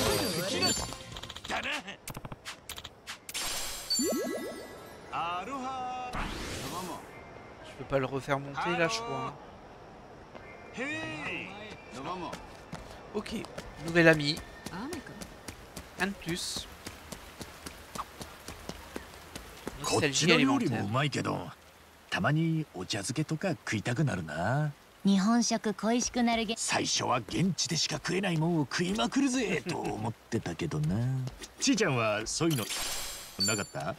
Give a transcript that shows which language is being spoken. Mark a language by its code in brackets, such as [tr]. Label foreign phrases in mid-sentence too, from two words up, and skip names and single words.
[fr] Je peux pas le refaire monter là, je crois. Ok, nouvel ami. Un de plus. [ja] こっち Nostalgie の料理 [fr] alimentaire. [ja] もうまいけど、たまにお茶漬けとか食いたくなるな。日本食恋しくなる最初は現地でしか食えないもんを食いまくるぜと思ってたけどな。ちいちゃんはそういうのなかった？